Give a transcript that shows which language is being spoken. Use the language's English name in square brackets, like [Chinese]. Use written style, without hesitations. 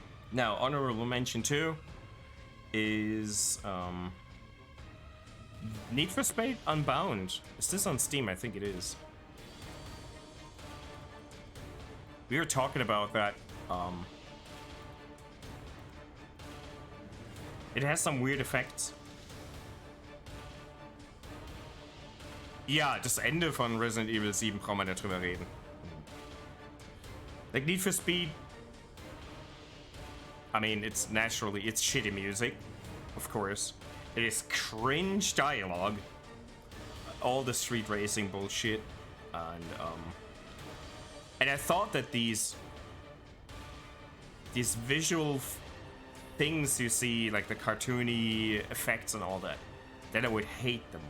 [English] Now, honorable mention too is Need for Speed Unbound. Is this on Steam? I think it is. We were talking about that. It has some weird effects. [German] Ja, das Ende von Resident Evil 7 brauchen wir nicht drüber reden. [English] Like Need for Speed, I mean, it's shitty music, of course. It is cringe dialogue, all the street racing bullshit, and I thought that these visual things you see, like the cartoony effects and all that I would hate them.